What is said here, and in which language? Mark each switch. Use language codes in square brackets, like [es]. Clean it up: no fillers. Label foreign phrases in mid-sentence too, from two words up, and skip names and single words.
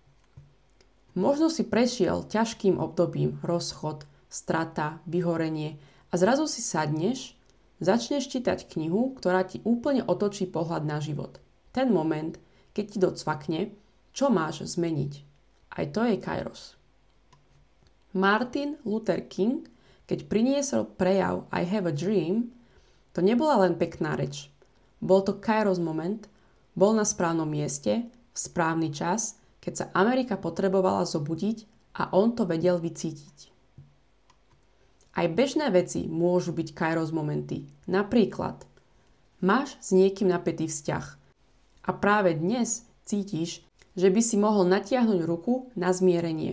[sk] Možno si prešiel ťažkým obdobím, rozchod, strata, vyhorenie a zrazu si sadneš, začneš čítať knihu, ktorá ti úplne otočí pohľad na život. Ten moment, keď ti docvakne, čo máš zmeniť. Aj to je kairos. Martin Luther King, keď priniesol prejav I have a dream, to nebola len pekná reč. Bol to kairos moment, bol na správnom mieste, v správny čas, keď sa Amerika potrebovala zobudiť a on to vedel vycítiť. Aj bežné veci môžu byť kairos momenty. Napríklad, máš s niekým napätý vzťah a práve dnes cítiš, že by si mohol natiahnuť ruku na zmierenie.